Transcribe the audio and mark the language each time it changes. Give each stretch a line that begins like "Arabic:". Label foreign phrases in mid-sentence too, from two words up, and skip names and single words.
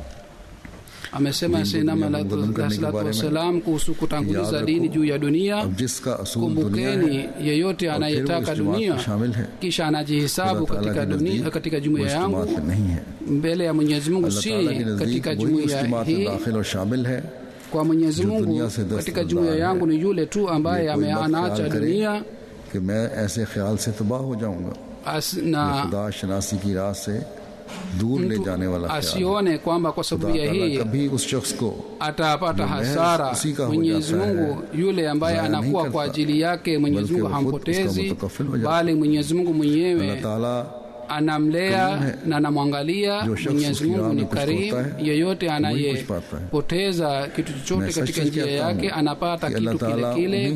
Swahili: Amesema Sayyidina Muhammad
Arabic: صلى الله عليه وسلم
Swahili: kuhusu kutanguliza dini juu ya dunia, kumbukeni yeyote anayetaka dunia kisha anajihesabu katika dunia, katika jumuiya yangu mbele ya Mwenyezi Mungu, si katika jumuiya hii. Kwa Mwenyezi Mungu katika jumuiya yangu ni yule tu ambaye ameanaacha dunia
Urdu: کہ میں ایسے خیال سے تباہ ہو جاؤں گا، خدا شناسی کی راہ سے دور لے جانے والا
Swahili: asione kwamba kwa sababu ya hii
Urdu: کبھی اس شخص کو
Swahili: atapata hasara. Mwenyezi Mungu yule ambaye anakuwa kwa ajili yake Mwenyezi Mungu hampotezi, bali Mwenyezi Mungu mwenyewe anamlea na anamwangalia. Mwenyezi Mungu ni karimu. Yeyote anayepoteza kitu chochote katika njia yake anapata kitu kile kile.